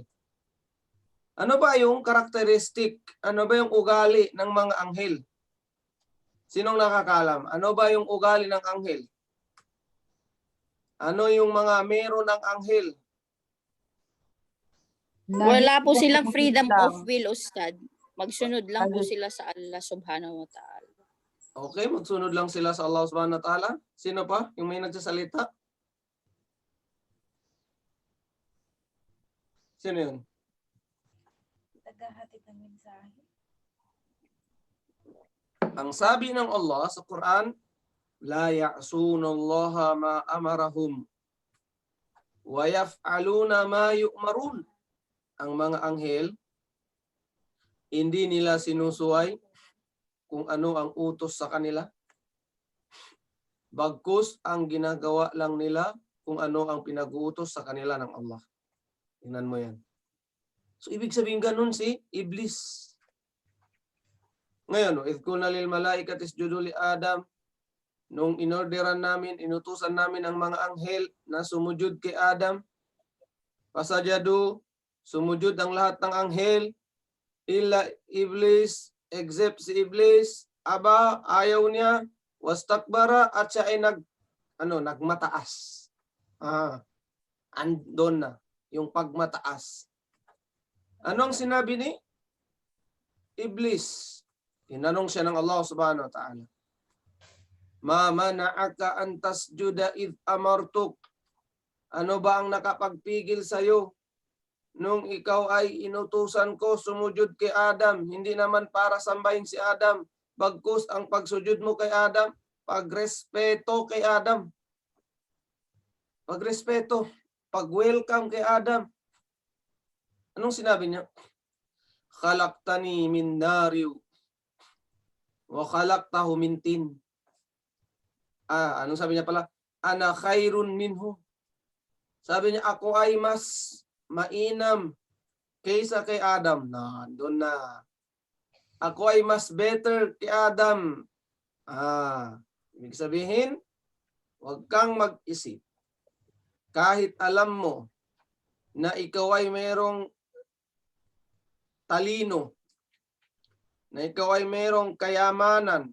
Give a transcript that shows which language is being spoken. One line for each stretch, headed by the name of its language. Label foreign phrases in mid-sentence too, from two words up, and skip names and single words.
Filipino: Ano ba yung karakteristik? Ano ba yung ugali ng mga anghel? Sinong nakakaalam? Ano ba yung ugali ng anghel? Ano yung mga meron ng anghel? Wala po Nahihirap silang po freedom lang.
English: of will, Ustad.
Filipino: Magsunod lang po sila sa Allah
Arabic: سبحانه وتعالى.
Filipino: Okay, magsunod lang sila sa Allah
Arabic: سبحانه وتعالى.
Filipino: Sino pa? Yung may nagsasalita? Sino yun? Tagahatid ng mensahe. Ang sabi ng Allah sa Quran,
Arabic: لا يعصون الله ما أمرهم ويفعلون ما يؤمرون.
Filipino: Ang mga anghel, hindi nila sinusuway kung ano ang utos sa kanila. Bagkus ang ginagawa lang nila kung ano ang pinag-uutos sa kanila ng Allah. Tingnan mo yan. So ibig sabihin ganun si Iblis. Ngayon,
Arabic: إذ قلنا للملائكة اسجدوا لآدم,
Filipino: nung inorderan namin, inutusan namin ang mga anghel na sumujud kay Adam, pasajadu, sumujud ang lahat ng anghel,
Arabic: إلا إبليس,
Filipino: except si Iblis, aba, ayaw niya, wastakbara, at siya ay nagmataas. Andon na, yung pagmataas. Anong sinabi ni Iblis? Tinanong siya ng Allah
Arabic: سبحانه وتعالى. ما منعك أن تسجد إذ أمرتك.
Filipino: Ano ba ang nakapagpigil sa iyo nung ikaw ay inutusan ko sumujud kay Adam? Hindi naman para sambahin si Adam, bagkus ang pagsujud mo kay Adam, pagrespeto kay Adam. Pagrespeto, pag-welcome kay Adam. Anong sinabi niya?
Arabic: خلقتني من نار وخلقته من طين.
Filipino: Anong sabi niya pala?
Arabic: أنا خير منه.
Filipino: Sabi niya, ako ay mas mainam kaysa kay Adam. Doon na. Ako ay mas better kay Adam. Ibig sabihin, huwag kang mag-isip. Kahit alam mo na ikaw ay mayroong talino, na ikaw ay mayroong kayamanan,